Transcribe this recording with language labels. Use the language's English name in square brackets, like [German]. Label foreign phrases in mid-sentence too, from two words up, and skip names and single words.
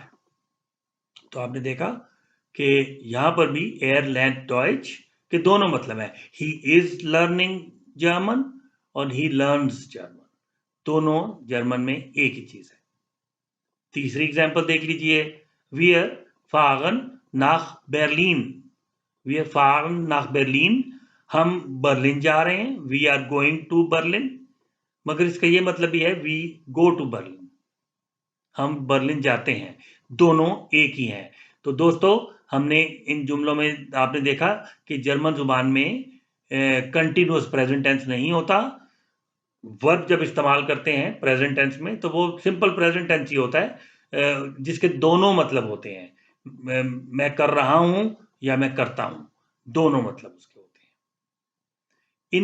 [Hindi] तो आपने देखा कि यहां पर भी [German] er lernt Deutsch [Hindi] के दोनों मतलब है, [English] he is learning German [Hindi] और [English] he learns German, [Hindi] दोनों जर्मन में एक ही चीज है। तीसरी एग्जांपल देख लीजिए, [German] wir fahren nach Berlin, wir fahren nach Berlin, [Hindi] हम बर्लिन जा रहे हैं, [English] we are going to Berlin, [Hindi] मगर इसका ये मतलब भी है [English] we go to Berlin, [Hindi] हम बर्लिन जाते हैं, दोनों एक ही हैं। तो दोस्तों हमने इन जुमलों में आपने देखा कि जर्मन जुबान में [English] continuous present tense [Hindi] नहीं होता। वर्ब जब इस्तेमाल करते हैं [English] present tense [Hindi] में तो वो [English] simple present tense [Hindi] ही होता है, जिसके दोनों मतलब होते हैं, मैं कर रहा हूं या मैं करता हूं, दोनों मतलब उसके होते हैं।